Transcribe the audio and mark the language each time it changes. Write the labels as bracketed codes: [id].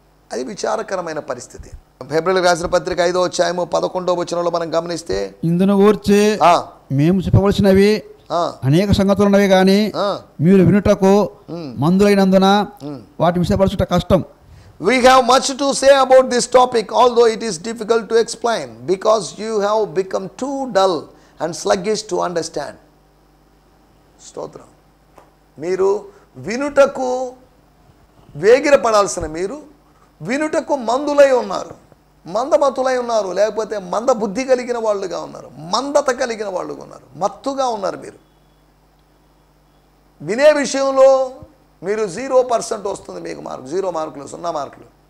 [te] అది విచారకరమైన పరిస్థితి. ఫిబ్రవరి రాసిన పత్రిక 5వ అధ్యాయము 11వ వచనంలో మనం గమనిస్తే, ఇందును గూర్చి మేము చెప్పవలసినవి అనేక సంగతులు ఉన్నవి కానీ మీరు వినుటకు మందులైనందున వాటిని విషయపరచుట కష్టం. [en] We have much to say about this topic, although it is difficult to explain, because you have become too dull and sluggish to understand. [te] స్తోత్రం. మీరు వినుటకు వేగిరపడాల్సిన మీరు వినుటకు మందులై ఉన్నారు, మందమతులై ఉన్నారు, లేకపోతే మంద బుద్ధి కలిగిన వాళ్ళుగా ఉన్నారు, మందత కలిగిన వాళ్ళుగా ఉన్నారు, మత్తుగా ఉన్నారు. మీరు వినే విషయంలో మీరు 0% వస్తుంది మీకు మార్కు, 0 మార్కులు, 0 మార్కులు.